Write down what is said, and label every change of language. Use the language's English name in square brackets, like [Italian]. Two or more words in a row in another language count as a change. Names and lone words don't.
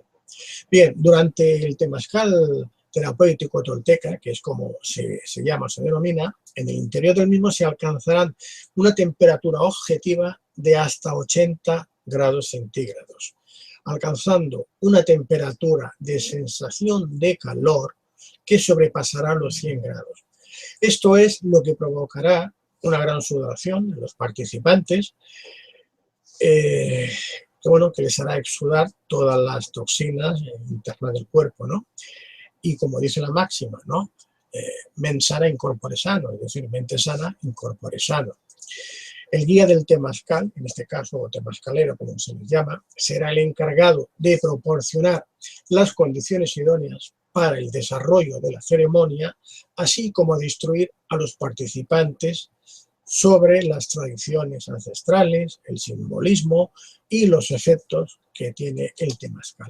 [Spanish] Bien, durante el temazcal terapéutico tolteca, que es como se llama, se denomina, en el interior del mismo se alcanzarán una temperatura objetiva de hasta 80 grados centígrados, alcanzando una temperatura de sensación de calor que sobrepasará los 100 grados. Esto es lo que provocará una gran sudoración en los participantes, que les hará exudar todas las toxinas internas del cuerpo, ¿no? Y como dice la máxima, ¿no? [Latin] Mens sana in corpore sano, [Spanish] es decir, mente sana [Latin] in corpore sano. [Spanish] El guía del temazcal, en este caso, o temazcalero, como se les llama, será el encargado de proporcionar las condiciones idóneas para el desarrollo de la ceremonia, así como de instruir a los participantes sobre las tradiciones ancestrales, el simbolismo y los efectos que tiene el temazcal.